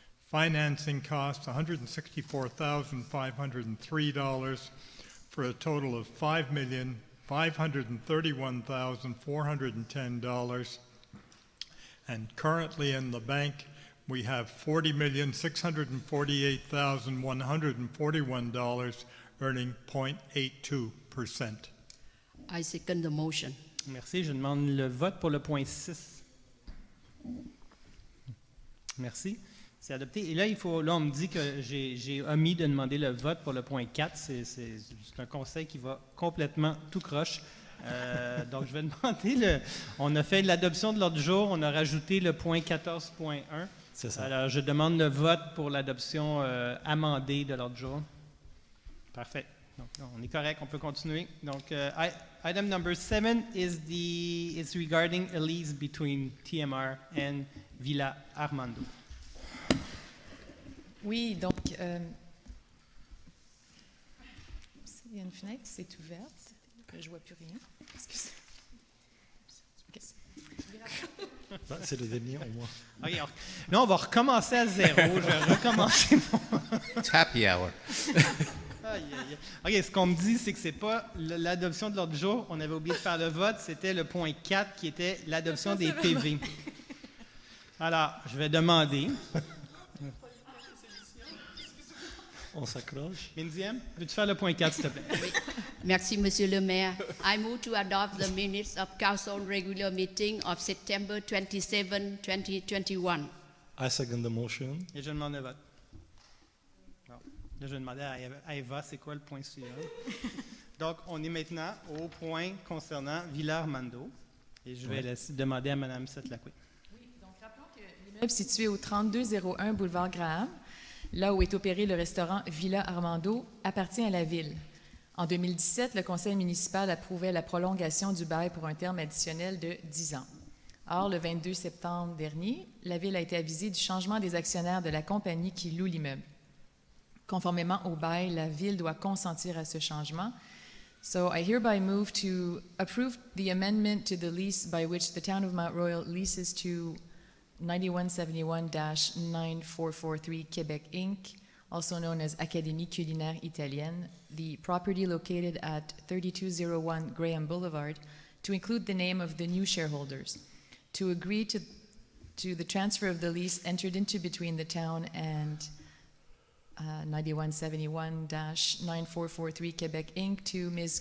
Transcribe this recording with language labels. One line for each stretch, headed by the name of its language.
English: Financing costs, $164,503 for a total of $5,531,410. And currently in the bank, we have $40,648,141, earning 0.82%. I second the motion.
French: Merci. Je demande le vote pour le point 6. Merci. C'est adopté. Et là, on me dit que j'ai omis de demander le vote pour le point 4. C'est un conseil qui va complètement tout croche. Donc, je vais demander on a fait l'adoption de l'ordre du jour. On a rajouté le point 14.1. C'est ça. Alors, je demande le vote pour l'adoption amendée de l'ordre du jour. Parfait. Donc, on est correct. On peut continuer.
English: Donc, item number 7 is regarding a lease between TMR and Villa Armando.
French: Oui, donc, il y a une fenêtre, c'est ouverte. Je ne vois plus rien. Excusez. Okay. C'est le dernier au moins. OK, là, on va recommencer à zéro. Je vais recommencer mon...
English: It's happy hour.
French: OK, ce qu'on me dit, c'est que c'est pas l'adoption de l'ordre du jour. On avait oublié de faire le vote. C'était le point 4 qui était l'adoption des PV. Alors, je vais demander... On s'accroche. Mindiam, veux-tu faire le point 4, s'il te plaît? Oui. Merci, Monsieur le maire.
English: I move to adopt the minutes of council regular meeting of September 27, 2021. I second the motion.
French: Et je demande le vote. Bon. Là, je vais demander à Eva, c'est quoi le point suivant? Donc, on est maintenant au point concernant Villa Armando. Et je vais demander à Mme Setlacqui. Oui, donc rappelons que l'immeuble situé au 3201 boulevard Graham, là où est opéré le restaurant Villa Armando, appartient à la Ville. En 2017, le conseil municipal approuvait la prolongation du bail pour un terme additionnel de 10 ans. Or, le 22 septembre dernier, la Ville a été avisée du changement des actionnaires de la compagnie qui loue l'immeuble. Conformément au bail, la Ville doit consentir à ce changement.
English: So, I hereby move to approve the amendment to the lease by which the town of Mount Royal leases to 9171-9443 Quebec Inc., also known as Académie Culinaire Italienne, the property located at 3201 Graham Boulevard, to include the name of the new shareholders, to agree to the transfer of the lease entered into between the town and 9171-9443 Quebec Inc. to Ms.